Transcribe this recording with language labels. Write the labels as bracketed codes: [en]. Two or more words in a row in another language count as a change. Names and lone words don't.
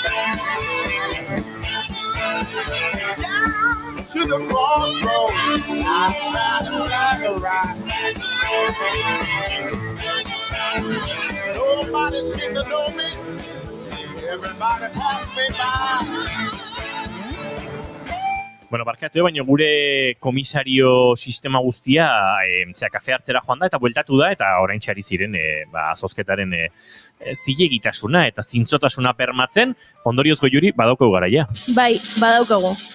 [en] Down to the crossroads, I tried to fly a ride. Nobody seemed to know me, everybody passed me by. [eu] Bueno, barkatu, baina gure komisario sistema guztia kafe hartzera joan da eta bueltatu da eta orain txari ziren azozketaren zilegitasuna eta zintzotasuna bermatzen, ondorioz Goiuri badaukagu garaia. Bai, badaukagu.